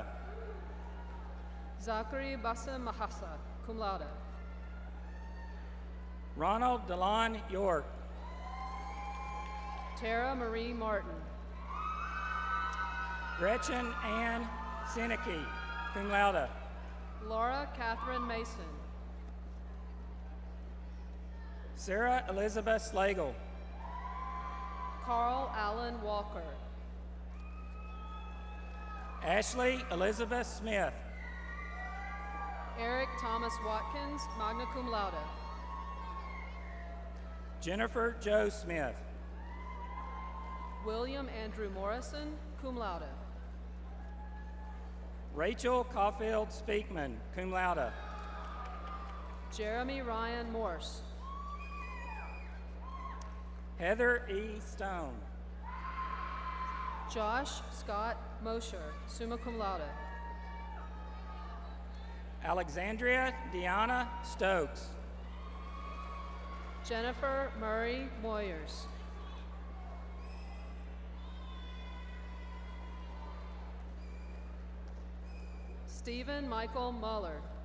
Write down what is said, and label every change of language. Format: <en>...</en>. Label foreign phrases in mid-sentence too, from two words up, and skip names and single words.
<en>Zachary Bassem Mahasa,</en> <la>cum laude.</la> <en>Ronald DeLon York. Tara Marie Martin. Gretchen Ann Sinicki,</en> <la>cum laude.</la> <en>Laura Catherine Mason. Sarah Elizabeth Slagle. Carl Allen Walker. Ashley Elizabeth Smith. Eric Thomas Watkins,</en> <la>magna cum laude.</la> <en>Jennifer Jo Smith. William Andrew Morrison,</en> <la>cum laude.</la> <en>Rachel Caulfield Speakman,</en> <la>cum laude.</la> <en>Jeremy Ryan Morse. Heather E. Stone. Josh Scott Mosher,</en> <la>summa cum laude.</la> <en>Alexandria Deanna Stokes. Jennifer Murray Moyers. Stephen Michael Muller.</en>